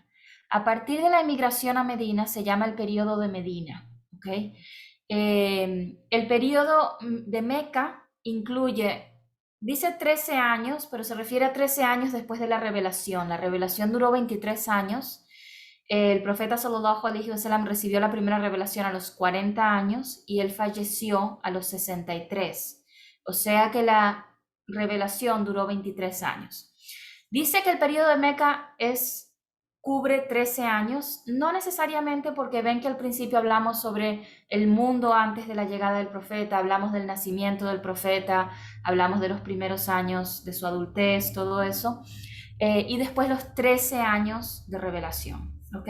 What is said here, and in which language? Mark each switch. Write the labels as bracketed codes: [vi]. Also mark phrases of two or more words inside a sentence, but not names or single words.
[es] A partir de la emigración a Medina se llama el periodo de Medina. ¿Okay? El periodo de Meca incluye, dice 13 años, pero se refiere a 13 años después de la revelación. La revelación duró 23 años. El profeta [ar] صلى الله عليه وسلم [es] recibió la primera revelación a los 40 años y él falleció a los 63. O sea que la revelación duró 23 años. Dice que el periodo de Meca cubre 13 años, no necesariamente porque ven que al principio hablamos sobre el mundo antes de la llegada del profeta, hablamos del nacimiento del profeta, hablamos de los primeros años de su adultez, todo eso, y después los 13 años de revelación, ¿ok?